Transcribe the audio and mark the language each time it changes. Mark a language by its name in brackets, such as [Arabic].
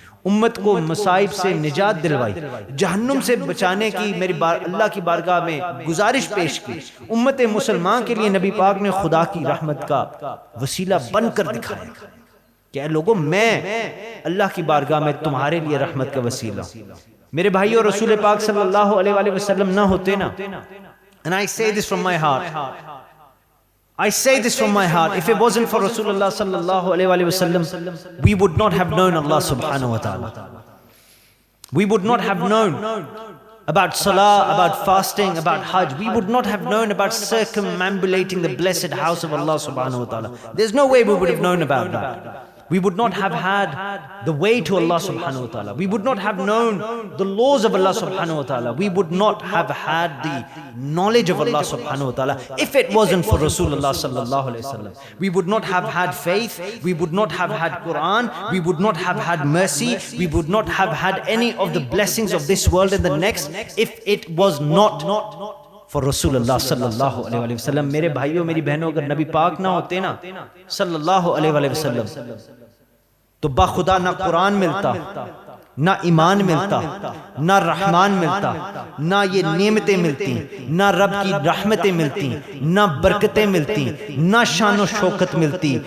[Urdu] امت کو مصائب سے نجات دلوائی، جہنم سے بچانے کی میری اللہ کی بارگاہ میں گزارش پیش کی. امت مسلمان کے لیے نبی پاک نے خدا کی رحمت کا وسیلہ بن کر دکھایا کہ اے لوگوں، میں اللہ کی بارگاہ میں تمہارے لیے رحمت کا وسیلہ. میرے بھائیو، رسول پاک صلی اللہ علیہ وآلہ وسلم نہ ہوتے نا، [English] and I say this from my heart, I say this from my heart, if it wasn't for Rasulullah sallallahu alayhi wa sallam, we would not have known Allah subhanahu wa ta'ala. We would not have known about salah, about fasting, about hajj. We would not have known about circumambulating the blessed house of Allah subhanahu wa ta'ala. There's no way we would have known about that. We would not have had the way to Allah subhanahu wa ta'ala. We would not have known the laws of Allah subhanahu wa ta'ala. We would not have had the knowledge of Allah subhanahu wa ta'ala if it wasn't for Rasulullah sallallahu alayhi wa sallam. We would not have had faith. We would not have had Quran. We would not have had mercy. We would not have had any of the blessings of this world and the next if it was not for Rasulullah sallallahu alayhi wa sallam. [Urdu] میرے بھائیوں میری بہنوں اگر نبی پاک نہ ہوتے نا صلی اللہ علیہ وسلم تو باخدا نہ قرآن ملتا، نہ ایمان ملتا، نہ رحمان ملتا، نہ یہ نعمتیں ملتی، نہ رب کی رحمتیں ملتی، نہ برکتیں ملتی، نہ شان و شوکت ملتی.